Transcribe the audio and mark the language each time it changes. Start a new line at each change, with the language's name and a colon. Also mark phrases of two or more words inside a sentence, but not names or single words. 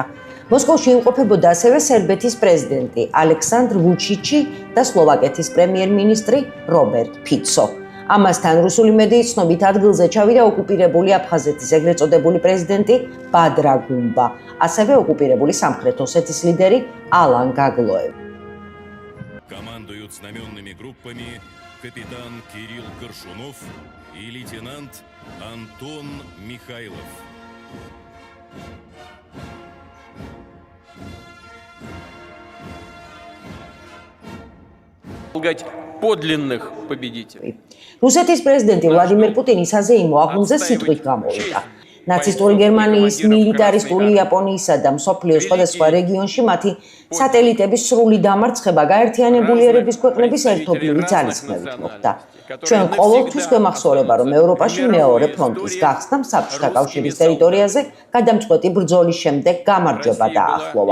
Georgian: მოსკოვში იმყოფებოდა ასევე სერბეთის პრეზიდენტი ალექსანდრ ვუჩიჩი და სლოვაკეთის პრემიერ-მინისტრი რობერტ ფიცო. ამასთან რუსული მედიის ცნობით ადგილზე ჩავიდა ოკუპირებული აფხაზეთის ეგრეთ წოდებული პრეზიდენტი ბადრა გუმბა, ასევე ოკუპირებული სამხრეთ ოსეთის ლიდერი ალან გაგლოევი.
Russian: Командуют знаменными группами капитан Кирилл Горшунов и лейтенант Антон Михайлов. Подлинных победителей.
Georgian: რუსეთის პრეზიდენტი ვლადიმერ პუტინი საზეიმო აღლუმზე სიტყვით გამოვიდა. ნაცისტური გერმანიის მილიტარისტული იაპონიისა და მსოფლიოს სხვადასხვა რეგიონში მათი სატელიტების სრული დამარცხება გაერთიანებული ერების ქვეყნების ერთობლივი ძალისხმევით მოხდა. ჩვენ ყოველთვის გვემახსოვრება, რომ ევროპაში მეორე ფრონტის გახსნამ საბჭოთა კავშირის ტერიტორიაზე გადამწყვეტი ბრძოლის შემდეგ გამარჯვება დაახლოვა.